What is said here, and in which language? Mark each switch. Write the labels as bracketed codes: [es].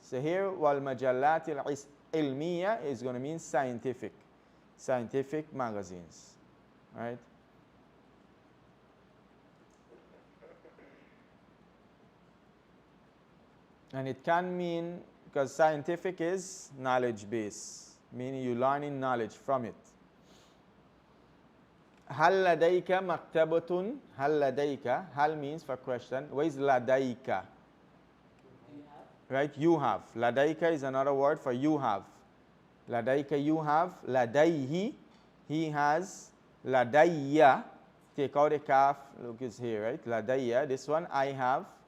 [en] So here, wal majallat ilmiya is going to mean scientific magazines, right? And it can mean, because scientific is knowledge base, meaning you learning knowledge from it. [ar] هل لديك مكتبة؟ هل لديك؟ هل [en] means for question. What is لديك? Right? You have. لديك is another word for you have. لديك you have. لديه he has. لدي take out the kaf. Look, it's here, right? لدي this one I have.